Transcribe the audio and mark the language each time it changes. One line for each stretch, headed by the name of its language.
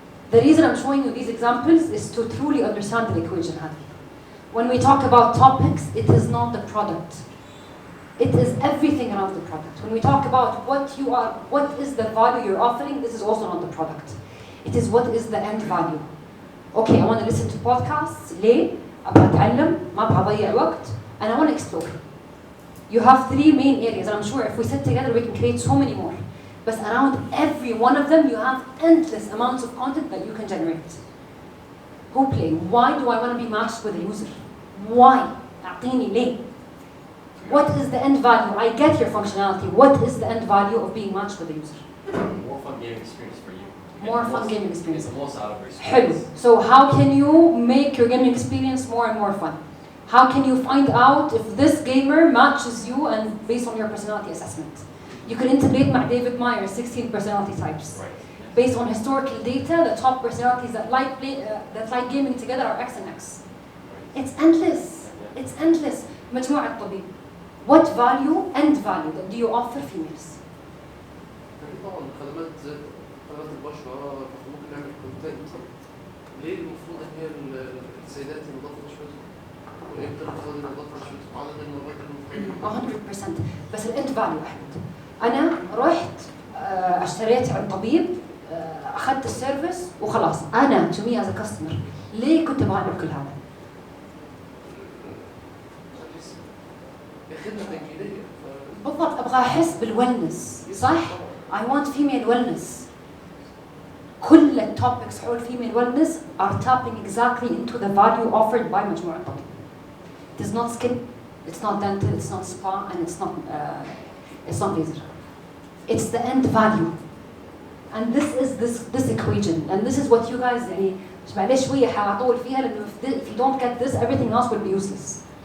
English: The reason I'm showing you these examples is to truly understand the equation هذه. When we talk about topics, it is not the product. It is everything around the product. When we talk about what is the value you're offering, this is also not the product. It is what is the end value. Okay, I want to listen to podcasts.
Arabic: ليه؟ أبغى أتعلم، ما أبغى أضيع وقت,
English: and I want to explore. You have 3 main areas, and I'm sure if we sit together, we can create so many more. But around every one of them, you have endless amounts of content that you can generate. Who play? Why do I want to be matched with a user? Why?
Arabic: أعطيني ليه?
English: What is the end value? I get your functionality. What is the end value of being matched with a user? More fun gaming experience for you. More fun gaming experience. It's the most out of your
Arabic: حلو.
English: experience. So how can you make your gaming experience more and more fun? How can you find out if this gamer matches you and based on your personality assessment? You can integrate with David Meyer's 16 personality types. Right. Based on historical data, the top personalities that like gaming together are X and X. It's endless. It's endless. مجموعة طبيب. what value end value that do you offer females
Arabic: يعني طبعا خدمات زي خدمات البشرة ممكن نعمل كونتنت. ليه المفروض ان هي السيدات ينظفوا بشرتهم؟ وامتى المفروض ينظفوا بشرتهم؟ عدد المرات المفروض 100%. بس الاند فاليو احمد، انا رحت اشتريت عند طبيب، اخذت السيرفيس وخلاص. انا
English: to me as a customer
Arabic: ليه كنت ابغى اعمل كل هذا؟ خدمة تجميلية. بالضبط، ابغى احس بالويلنس، صح؟
English: I want female wellness.
Arabic: كل التوبكس حول
English: female wellness are tapping exactly into the value offered by مجموعة طبيب. It is not skin, it's not dental, it's not spa, and it's not laser. It's the end value. And this is this equation, and this is what you guys
Arabic: يعني معلش شوية حاطول فيها لأنه
English: if you don't get this everything else will be useless.